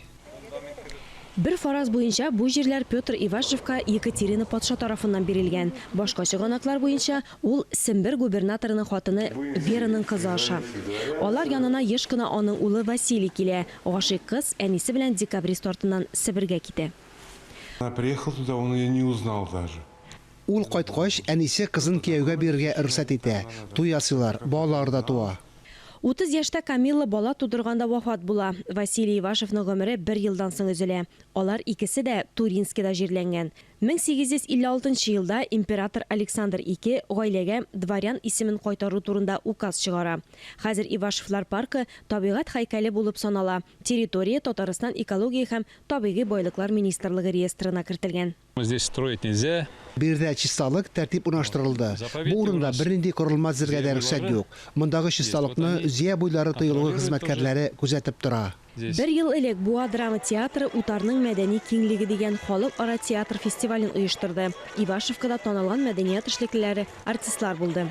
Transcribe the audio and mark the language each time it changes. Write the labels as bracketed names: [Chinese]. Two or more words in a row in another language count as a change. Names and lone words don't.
[Tatar] Бір фараз буенча бу җирләр Петр Ивашевка Екатерина патша тарафыннан бирелгән. Башка чыганаклар буенча ул Сембер губернаторының хатыны Вераның кызы аша. Алар янына еш кына аның улы Василий килә. Гашыйк кыз әнисе белән декабрист артыннан Себергә китә. [Russian] Она приехала туда, он ее не узнал даже. [Tatar] Ул кайткач, әнисе кызын кияүгә бирергә рөхсәт итә. Туй ясыйлар, балалар да туа. 30 яшьтә Камилла бала тудырганда вафат була. Василий Ивашевның гомере 1 елдан соң өзелә. Алар икесе дә Туринскида җирләнгән. 1856 елда император Александр II гаиләгә дворян исемен кайтару турында указ чыгара. Хәзер Ивашевлар паркы табигать һәйкәле булып санала. Территория Татарстан экология һәм табигый байлыклар министрлыгы реестрына кертелгән. [Russian] Здесь строить нельзя. [Tatar] Бирдә чисталык тәртип урнаштырылды. Бу урында бернинди корылма зергә дә рөхсәт юк. Мондагы чисталыкны Зия буйлары тыелгы хезмәткәрләре күзәтеп тора. 1 ел элек Буа драма театры утарның мәдәни киңлеге дигән халыкара театр фестивален оештырды. Ивашевкада танылган мәдәният эшлеклеләре, артистлар булды.